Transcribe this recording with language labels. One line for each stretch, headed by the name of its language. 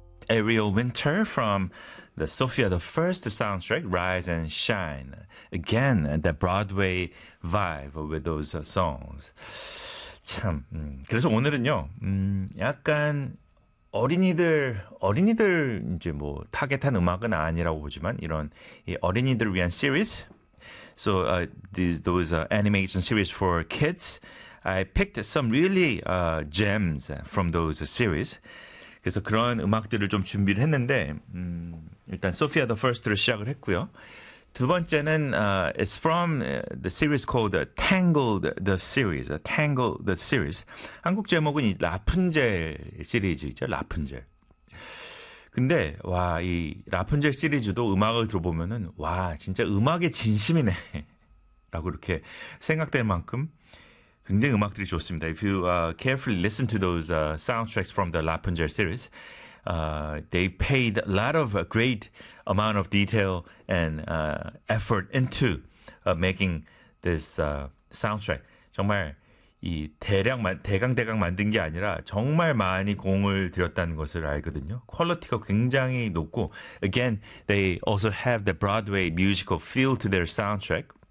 English: Ariel Winter from the Sophia the First soundtrack, Rise and Shine. Again, the Broadway vibe with those songs.
Korean: 참, 그래서 오늘은요, 약간 어린이들 이제 뭐 타겟한 음악은 아니라고 보지만 이런 이 어린이들을 위한 series.
English: So those animation series for kids. I picked some really gems from those series.
Korean: 그래서 그런 음악들을 좀 준비를 했는데 일단 Sophia the First를 시작을 했고요. 두 번째는
English: it's from the series called Tangled the Series. Tangled the Series.
Korean: 한국 제목은 이 라푼젤 시리즈죠. 라푼젤. 근데 와, 이 라푼젤 시리즈도 음악을 들어보면은 와, 진짜 음악의 진심이네. 라고 이렇게 생각될 만큼 굉장히 음악들이 좋습니다.
English: If you carefully listen to those soundtracks from the Lapinger series, they paid a lot of a great amount of detail and effort into making this soundtrack.
Korean: 정말 이 대강 만든 게 아니라 정말 많이 공을 들였다는 것을 알거든요. 퀄리티가 굉장히 높고,
English: again, they also have the Broadway musical feel to their soundtrack.